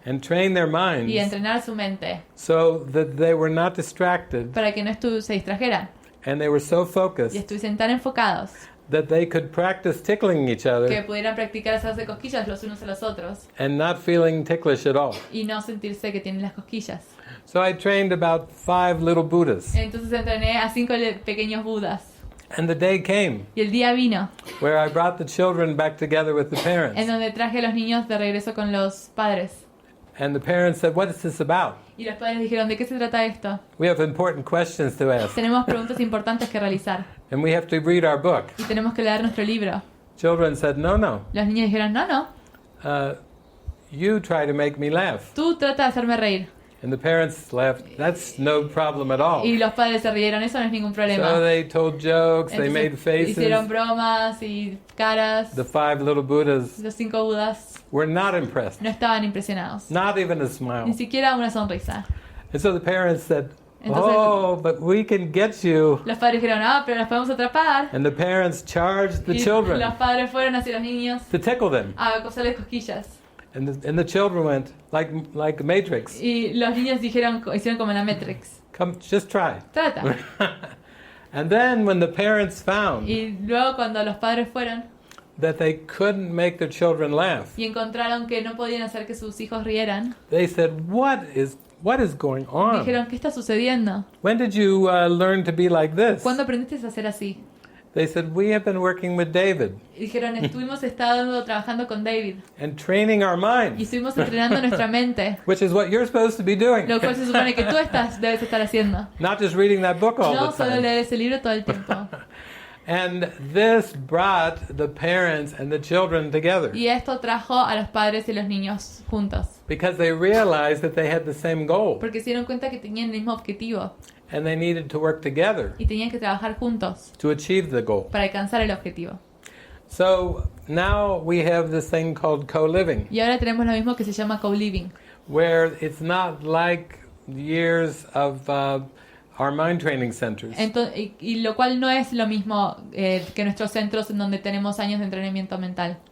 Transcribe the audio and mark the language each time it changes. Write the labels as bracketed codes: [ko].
[en] and train their minds [es] Y entrenar su mente. [en] so that they were not distracted [es] Para que no se distrajeran. [en] and they were so [es] Y [en] focused [es] estuviesen tan enfocados. [en] that they could practice tickling each [es] Que [en] other [es] pudieran practicar hacerse cosquillas los unos a los otros. [en] and not feeling ticklish at all. [es] Y no sentirse que tienen las cosquillas. [en] So I trained about 5 little Buddhas, [es] Entonces entrené a 5 pequeños budas. [en] And the day came [es] Y el día vino [en] where I brought the children back together with the [es] en [en] parents. [es] donde traje a los niños de regreso con los padres. [en] And the parents said, "What is this about? [es] Y los padres dijeron, ¿de qué se trata esto? [en] We have important questions to ask. [es] Tenemos preguntas importantes que realizar. [en] And we have to read our book." [es] Y tenemos que leer nuestro libro. [en] Children said, "No, no. [es] Los niños dijeron, no. [en] You try to make me laugh." [es] Tú trata de hacerme reír. [en] And the parents laughed. "That's no problem at all." [es] Y los padres se rieron, eso no es ningún problema. [en] So they told jokes, they made [es] Entonces, hicieron [en] faces. [es] bromas y caras. [en] The 5 little Buddhas [es] Los 5 Budas [en] were not impressed. [es] no estaban impresionados. [en] Not even a [es] Ni [en] smile. [es] siquiera una sonrisa. [en] And so the parents said, [es] Entonces- [en] "Oh, but we can get you." [es] Los padres dijeron, pero los podemos atrapar. [en] And the parents charged the [es] Y [en] children [es] los padres fueron hacia los niños [en] to tickle them. [es] a coserles cosquillas. [en] And the children went like Matrix. [es] Y los niños hicieron como en la Matrix. [en] Come, just try. [es] Trata. [en] And then when the parents found [es] Y luego cuando los padres fueron [en] that they couldn't make their children laugh, [es] y encontraron que no podían hacer que sus hijos rieran, [en] they said, what is going on? [es] dijeron, ¿qué está sucediendo? [en] When did you learn to be like this? [es] ¿Cuándo aprendiste a ser así? [en] They said, we have been working with David [es] Y dijeron, estuvimos trabajando con David [en] and training our [es] y [en] minds, [es] estuvimos entrenando nuestra mente, [en] which is what you're supposed to be doing. [es] lo cual se supone que tú debes estar haciendo. [en] Not just reading that book all [es] No [en] the [es] solo [en] time. [es] leer ese libro todo el tiempo. [en] And this brought the parents and the children together [es] Y esto trajo a los padres y los niños juntos, [en] because they realized that they had the same goal [es] porque se dieron cuenta que tenían el mismo objetivo [en] and they needed to work together [es] y tenían que trabajar juntos [en] to achieve the goal. [es] para alcanzar el objetivo. [en] So now we have this thing called co-living, [es] Y ahora tenemos lo mismo que se llama co-living, [en] where it's not like years of our mind training centers. [es] y lo cual no es lo mismo que nuestros centros en donde tenemos años de entrenamiento mental.